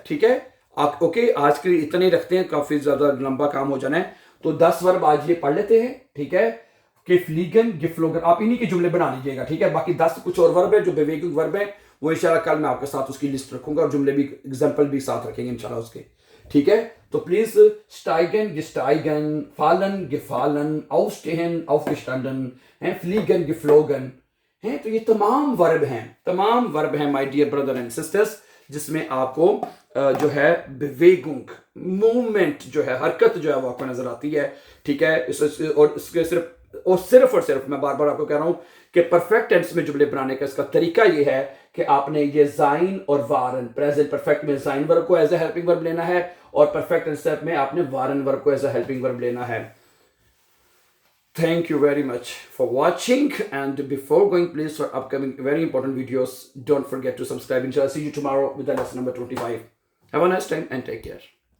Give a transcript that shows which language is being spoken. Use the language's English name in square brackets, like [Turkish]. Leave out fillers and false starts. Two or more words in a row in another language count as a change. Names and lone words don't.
[Hindi] ठीक है, आप ओके, आज के लिए इतने ही रखते हैं, काफी ज्यादा लंबा काम हो जाना है, तो 10 वर्ब आज ये पढ़ लेते हैं। ठीक है, कि [German] fliegen geflogen, [Hindi] आप इन्हीं के जुमले बना लीजिएगा। ठीक है, बाकी 10 कुछ और वर्ब है जो बेवेगुंग वर्ब है, वो इंशाल्लाह कल मैं आपके साथ उसकी लिस्ट रखूंगा और जुमले भी एग्जांपल भी साथ रखेंगे इंशाल्लाह उसके। ठीक है, तो प्लीज [German] steigen gestiegen, fallen gefallen, aufstehen aufgestanden [Hindi] है, [German] fliegen geflogen [Hindi] है, तो ये तमाम वर्ब हैं [English] my dear brother and sisters, [Hindi] जिसमें आपको जो है बेवेगुंग मूवमेंट जो है, हरकत जो है वो आपको नजर आती है। ठीक है, और इसके सिर्फ और सिर्फ मैं बार बार आपको कह रहा हूं कि [English] perfect tense [Hindi] में जुमले बनाने का इसका तरीका ये है कि आपने ये जाइन और वारन, [English] present perfect [Hindi] में जाइन वर्ब को [English] as a helping verb [Hindi] लेना है और [English] perfect tense [Hindi] में आपने वारन वर्ब को [English] as a helping verb [Hindi] लेना है। [English] Thank you very much for watching, and before going, please, for upcoming very important videos, don't forget to subscribe. Inshallah, see you tomorrow with the lesson number 25. Have a nice time and take care.